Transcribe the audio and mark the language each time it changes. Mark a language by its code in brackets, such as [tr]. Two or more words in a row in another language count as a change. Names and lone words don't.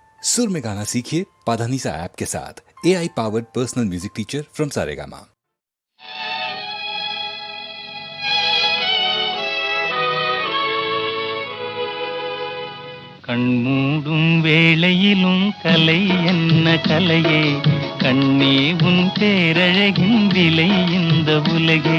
[hi] सुर में गाना सीखिए पाधानीसा ऐप के साथ। [en] AI powered personal music teacher from Saregama. [ta] கண்மூடும் வேளையிலும் கலை என்ன கலையே, கண்ணே உன் பேரழகின் விலை இந்த உலகே.